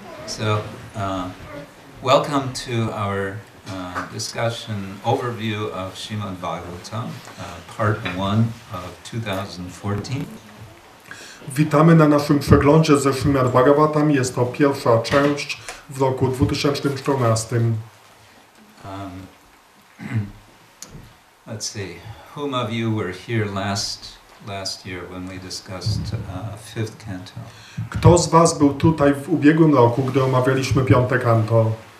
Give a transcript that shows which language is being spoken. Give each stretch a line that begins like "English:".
English: So, welcome to our discussion overview of Srimad Bhagavatam, part 1 of 2014.
Polish: Witamy na naszym przeglądzie ze Srimad Bhagavatam. Jest to pierwsza część w roku 2014.
English: Let's see, whom of you were here last year when we discussed fifth canto?
Polish: Kto z was był tutaj w ubiegłym roku, gdy omawialiśmy piąte kanto?